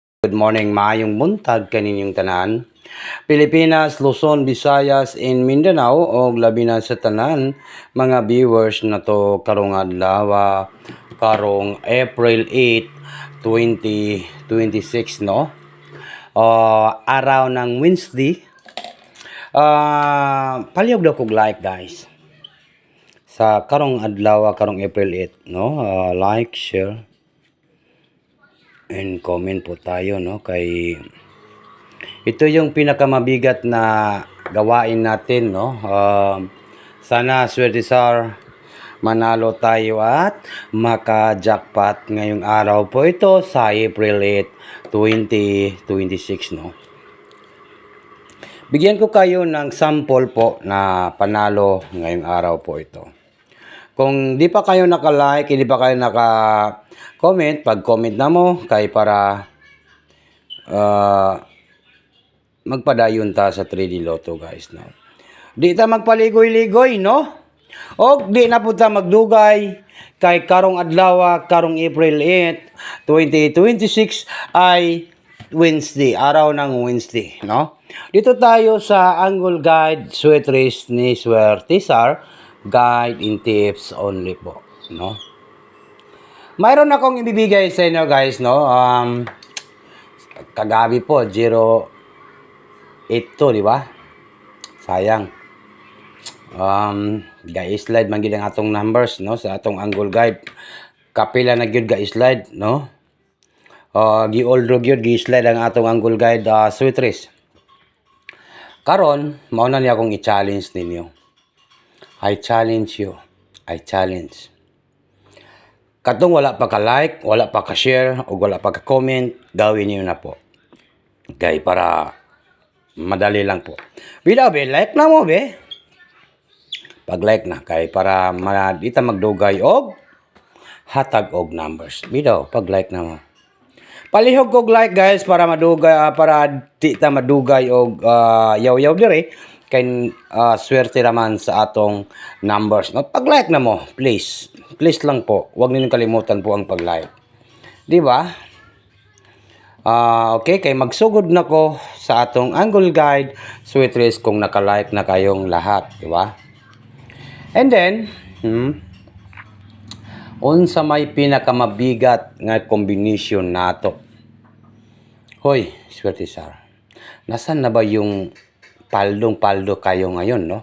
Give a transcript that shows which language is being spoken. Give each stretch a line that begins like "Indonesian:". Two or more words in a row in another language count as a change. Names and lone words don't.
English: good morning,
Cebuano: maayong buntag kaninyong tanan. Pilipinas, Luzon, Visayas, and Mindanao og labi na sa tanan mga viewers na to karong adlaw, karong April 8, 2026 no.
Filipino: Araw ng Wednesday.
Cebuano: Palihog daw kog like guys. Sa karong adlaw, karong April 8 no.
English: Like, share and comment
Filipino: po tayo no, kay ito yung pinakamabigat na gawain natin no. Sana swerte sir, manalo tayo at maka-jackpot ngayong araw po ito sa April 8, 2026 no. Bigyan ko kayo ng sample po na panalo ngayong araw po ito. Kung di pa kayo naka-like, hindi pa kayo naka-comment,
Cebuano: pag-comment na mo kay para magpadayon ta sa 3D Lotto guys no. Di ta magpaligoy-ligoy no. O di na po ta magdugay kay karong adlaw, karong April 8, 2026 ay Wednesday,
Filipino: araw ng Wednesday
Cebuano: no.
Filipino: Dito tayo sa Angle Guide Sweet Race ni Swertisar,
English: guide and tips only
Filipino: po no. Mayroon akong ibibigay sa inyo guys no. Kagabi po 082 di ba? Sayang.
Cebuano: Ga-slide man gid ang atong numbers no sa atong Angle Guide. Kapila na gyud ga-slide no. Gi-old gyud gi-slide ang atong Angle Guide Sweet Race. Karon mao na niya akong i-challenge ninyo.
English: I challenge you. I challenge.
Cebuano: Katong wala pa ka-like, wala pa ka-share, o wala pa ka-comment,
Filipino: gawin niyo na po. Okay, para madali lang po.
Cebuano: Bila be, like na mo be. Pag-like na, kay para di ta magdugay og hatag og numbers. Bila, pag-like na mo. Palihog og like guys para madugay, para di ta madugay og yaw-yaw dire. Kay swerte naman sa atong numbers. No? Pag-like na mo, please. Please lang po.
Filipino: Huwag ninyong kalimutan po ang pag-like.
Cebuano: Di ba? Okay, kay magsugod na ko sa atong Angle Guide Sweet Race kung naka-like na
Filipino: kayong lahat.
Cebuano: Di ba? And then, unsa may pinakamabigat nga combination nato. Hoy, swerte sir.
Filipino: Nasaan na ba yung paldong-paldo kayo ngayon, no?